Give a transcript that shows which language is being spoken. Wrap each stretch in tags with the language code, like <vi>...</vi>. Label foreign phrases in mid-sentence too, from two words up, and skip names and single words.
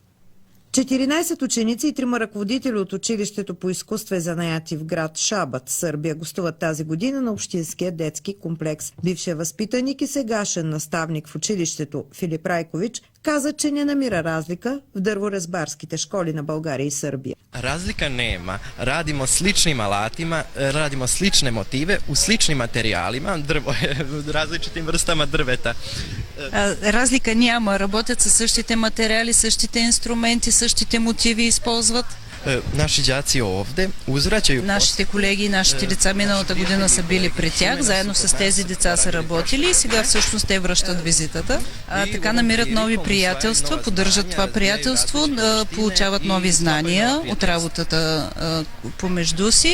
<bg>14 ученици и 3 ръководители от училището по изкуства и занаяти в град Шабац, Сърбия, гостуват тази година на Общинския детски комплекс. Бившият възпитаник и сегашен наставник в училището Филип Райкович каза, че не намира разлика в дърворезбарските школи на България и Сърбия.</bg> <sr>Razlika nema. Radimo sličnim alatima, radimo slične motive u sličnim materijalima, različitim vrstama drveta.</sr> <bg>Разлика няма. Работят със същите материали, същите инструменти, същите мотиви използват.</bg> <sr>Naši đaci ovde uzvraćaju...</sr> <bg>Нашите колеги и нашите деца миналата година са били при тях, заедно с тези деца са работили и сега всъщност те връщат визитата. Така намират нови приятелства, поддържат това приятелство, получават нови знания от работата помежду си.</bg>